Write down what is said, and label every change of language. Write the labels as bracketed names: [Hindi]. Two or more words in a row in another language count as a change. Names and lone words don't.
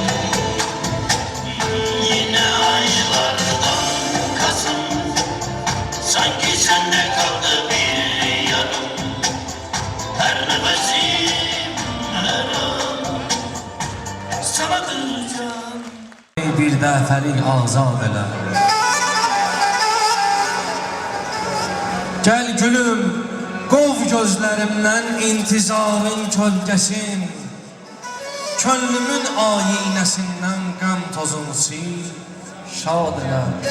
[Turkish] Yine aylardan Kasım, sanki sende kaldı bir yarım. Her nefesim her an sanadır canım. [Azerbaijani] Bir dəfəlik azad elə. Gəl gülüm, qov gözlərimdən intizarın kölgəsin. Könlümün ayinəsindən qəm tozunu sil, şad elə.